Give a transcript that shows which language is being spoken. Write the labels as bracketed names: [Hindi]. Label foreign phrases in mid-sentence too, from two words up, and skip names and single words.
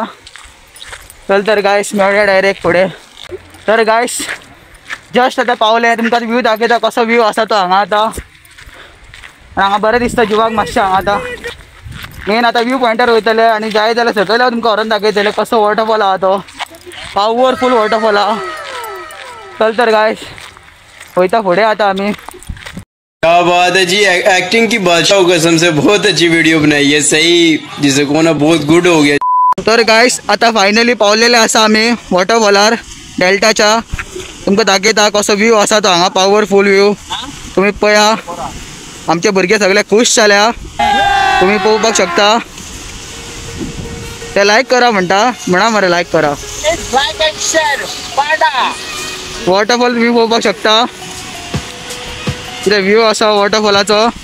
[Konkani] चल तर गाइस मेळुया डायरेक्ट फुडें। तर [English] guys just [Konkani] आता पावले, तुमकां व्यू दाखयता कसो व्यू आसा तो हांगा आतां। हांगा बरें दिसता जिवाक मातशें हांगा आतां। मेन आता [English] view pointar [Konkani] वयतले आनी जाय जाल्यार सकयल तुमकां व्हरोन दाखयतले कसो वॉटरफॉल आहा तो। [English] powerful waterfall [Konkani] आहा। चल तर गाइस वयता फुडें आतां आमी। [Hindi] क्या बात है जी, एक्टिंग की बादशाह कसम से बहुत अच्छी वीडियो बनाई है, सही जिसे कोना बहुत गुड हो गया। [Konkani] तर गाइस आता फायनली पावलेले आसा आमी वॉटरफॉलार डेल्टाच्या। तुमकां दाखयता कसो व्यू आसा तो हांगा, [English] powerful view [Konkani] तुम्ही पळया। आमचे भुरगे सगळे खुश जाल्या, तुम्ही पळोवपाक शकता। ते लायक करा म्हणा मरे लायक करा, वॉटरफॉल तुम्ही पळोवपाक शकता कितें व्यू आसा वॉटरफॉलाचो।